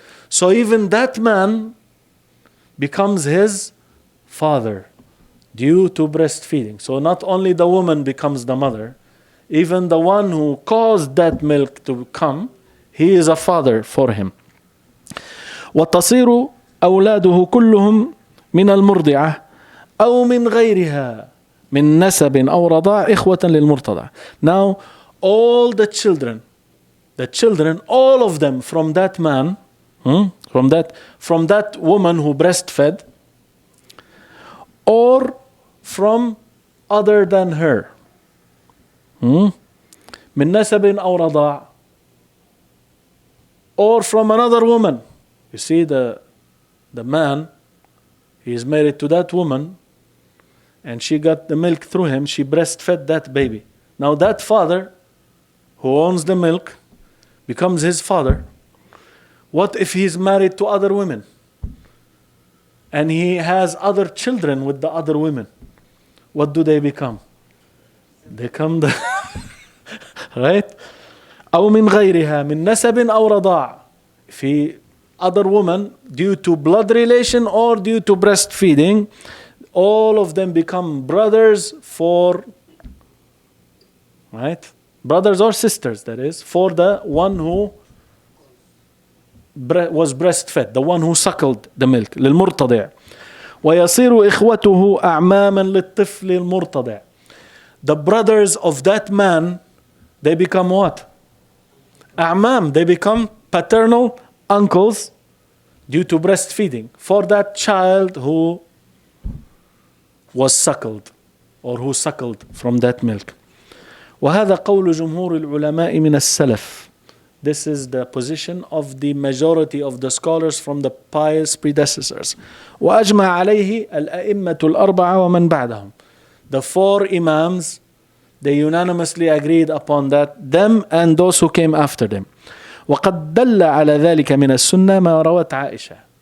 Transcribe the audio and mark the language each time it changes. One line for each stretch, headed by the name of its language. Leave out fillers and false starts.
English: So even that man becomes his father due to breastfeeding. So not only the woman becomes the mother, even the one who caused that milk to come, he is a father for him.
Arabic: وتصير أولاده كلهم من المرضعة أو من غيرها من نسب أو رضاع إخوة للمرتضع.
English: Now all the children, all of them from that man, from that woman who breastfed, or from other than her,
Arabic: من نسب أو رضاع,
English: or from another woman. You see the man, he is married to that woman, and she got the milk through him. She breastfed that baby. Now that father who owns the milk becomes his father. What if he's married to other women and he has other children with the other women? What do they become? They become the right?
Arabic: أو من غيرها من نسب أو رضاع.
English: في other woman, due to blood relation or due to breastfeeding, all of them become brothers for, right? Brothers or sisters, that is, for the one who was breastfed, the one who suckled the milk, للمرتضع.
Arabic: ويصير إخوته أعماما للطفل المرتضع.
English: The brothers of that man, they become what? أعمام, they become paternal uncles due to breastfeeding for that child who was suckled or who suckled from that milk.
Arabic: وهذا قول جمهور العلماء من السلف.
English: This is the position of the majority of the scholars from the pious predecessors.
Arabic: وأجمع عليه الأئمة الأربعة ومن بعدهم.
English: The four imams, they unanimously agreed upon that, them and those who came after them.
Arabic: وقد دل على ذلك من السنة ما روت عائشة.